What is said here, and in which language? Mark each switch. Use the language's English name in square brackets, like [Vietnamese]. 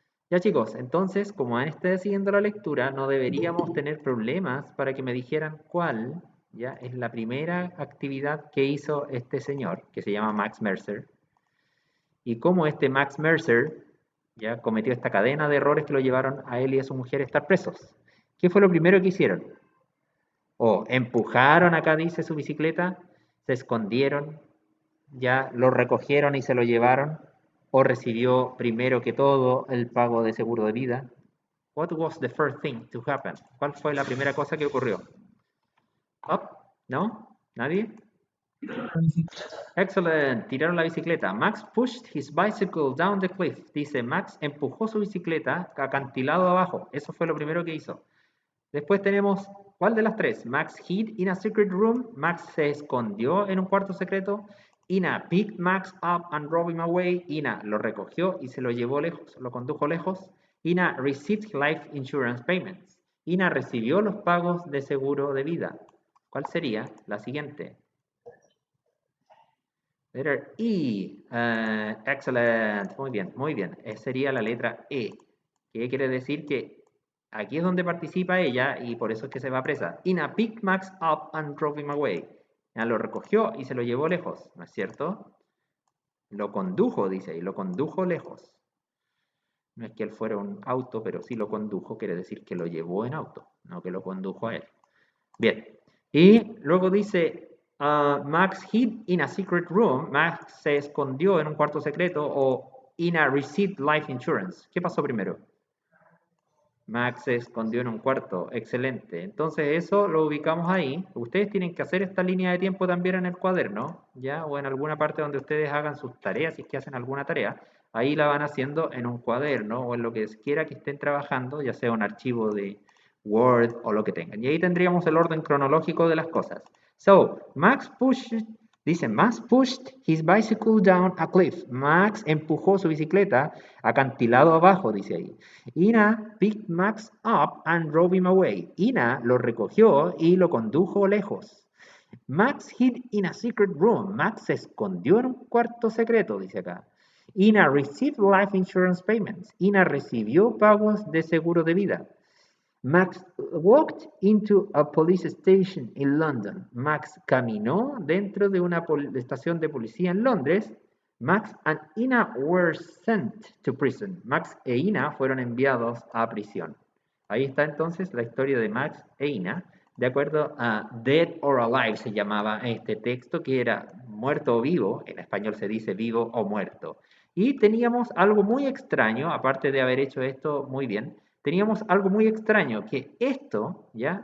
[Spanish] Ya chicos, entonces, como han estado siguiendo la lectura, no deberíamos tener problemas para que me dijeran cuál ya es la primera actividad que hizo este señor, que se llama Max Mercer, y cómo este Max Mercer ya cometió esta cadena de errores que lo llevaron a él y a su mujer a estar presos. ¿Qué fue lo primero que hicieron? O empujaron, acá dice, su bicicleta, se escondieron, ya lo recogieron y se lo llevaron, o recibió primero que todo el pago de seguro de vida. [English] What was the first thing to happen? [Spanish] ¿Cuál fue la primera cosa que ocurrió? Up? ¿No? ¿Nadie? [English] Excellent. [Spanish] Tiraron la bicicleta. [English] Max pushed his bicycle down the cliff. [Spanish] Dice, Max empujó su bicicleta acantilado abajo. Eso fue lo primero que hizo. Después tenemos, ¿cuál de las tres? [English] Max hid in a secret room. [Spanish] Max se escondió en un cuarto secreto. [English] Ina picked Max up and drove him away. [Spanish] Ina lo recogió y se lo llevó lejos, lo condujo lejos. [English] Ina received life insurance payments. [Spanish] Ina recibió los pagos de seguro de vida. ¿Cuál sería la siguiente? [English] Letter E. Excellent. [Spanish] Muy bien, muy bien. Sería la letra E. ¿Qué quiere decir? Que aquí es donde participa ella y por eso es que se va presa. [English] Ina picked Max up and drove him away. [Spanish] Ya lo recogió y se lo llevó lejos, ¿no es cierto? Lo condujo, dice, y lo condujo lejos. No es que él fuera un auto, pero sí lo condujo, quiere decir que lo llevó en auto, no que lo condujo a él. Bien. Y luego dice, [English] Max hid in a secret room. [Spanish] Max se escondió en un cuarto secreto o [English] Ina received life insurance. [Spanish] ¿Qué pasó primero? Max se escondió en un cuarto. Excelente. Entonces eso lo ubicamos ahí. Ustedes tienen que hacer esta línea de tiempo también en el cuaderno, ¿ya? O en alguna parte donde ustedes hagan sus tareas, si es que hacen alguna tarea. Ahí la van haciendo en un cuaderno o en lo que quiera que estén trabajando, ya sea un archivo de Word o lo que tengan. Y ahí tendríamos el orden cronológico de las cosas. [English] So, [Spanish] dice, [English] Max pushed his bicycle down a cliff. [Spanish] Max empujó su bicicleta acantilado abajo, dice ahí. [English] Ina picked Max up and drove him away. [Spanish] Ina lo recogió y lo condujo lejos. [English] Max hid in a secret room. [Spanish] Max se escondió en un cuarto secreto, dice acá. [English] Ina received life insurance payments. [Spanish] Ina recibió pagos de seguro de vida. [English] Max walked into a police station in London. [Spanish] Max caminó dentro de una estación de policía en Londres. [English] Max and Ina were sent to prison. [Spanish] Max e Ina fueron enviados a prisión. Ahí está entonces la historia de Max e Ina, de acuerdo a [English] Dead or Alive [Spanish] se llamaba este texto, que era muerto o vivo, en español se dice vivo o muerto. Y teníamos algo muy extraño, aparte de haber hecho esto muy bien, teníamos algo muy extraño, que esto, ¿ya?